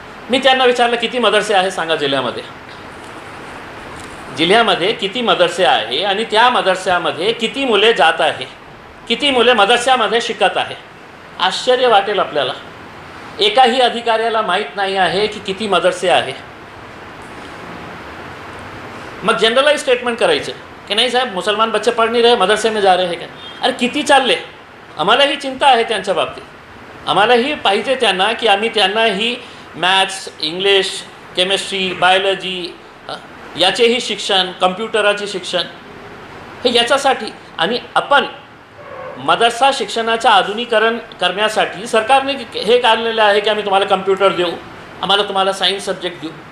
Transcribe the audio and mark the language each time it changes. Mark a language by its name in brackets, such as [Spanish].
[Marathi] मी त्यांना विचारलं किती मदरसे आहे सांगा जिल्ह्यामध्ये किती मदरसे आहे आणि त्या मदरस्यामध्ये किती मुले जात आहे, किती मुले मदरस्यामध्ये शिकत आहे. आश्चर्य वाटेल आपल्याला. एकाही अधिकाऱ्याला माहीत नाही आहे की किती मदरसे आहे. मग जनरलाइज स्टेटमेंट करायचं की नाही साहेब [Hindi] मुसलमान बच्चे पढ़ नहीं रहे मदरसे में जा रहे हैं क्या. [Marathi] अरे किती चालले. आम्हालाही चिंता आहे त्यांच्या बाबतीत. आम्हालाही पाहिजे त्यांना की आम्ही त्यांनाही मॅथ्स, इंग्लिश, केमिस्ट्री, बायोलॉजी याचेही शिक्षण, कम्प्युटराचे शिक्षण हे याच्यासाठी. आणि आपण मदरसा शिक्षणाचं आधुनिकीकरण करण्यासाठी सरकारने हे काढलेलं आहे की आम्ही तुम्हाला कम्प्युटर देऊ, आम्हाला तुम्हाला सायन्स सब्जेक्ट देऊ.